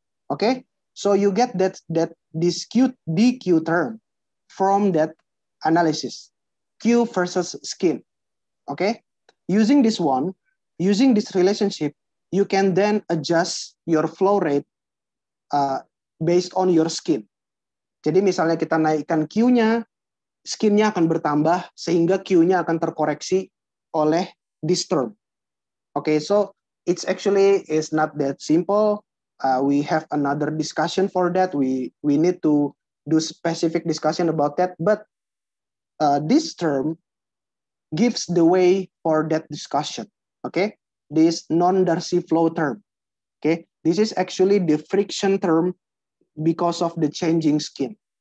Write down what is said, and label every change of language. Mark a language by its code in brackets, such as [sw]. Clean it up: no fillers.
[en] Okay, so you get that this DQ term from that analysis, Q versus skin. Okay, using this relationship, you can then adjust your flow rate based on your skin. [id] Jadi misalnya kita naikkan Q-nya, skin-nya akan bertambah sehingga Q-nya akan terkoreksi oleh [en] this term. Okay, so it's actually is not that simple. We have another discussion for that. We need to do specific discussion about that. But this term gives the way for that discussion. Okay, this non-Darcy flow term. Okay, this is actually the friction term because of the changing skin.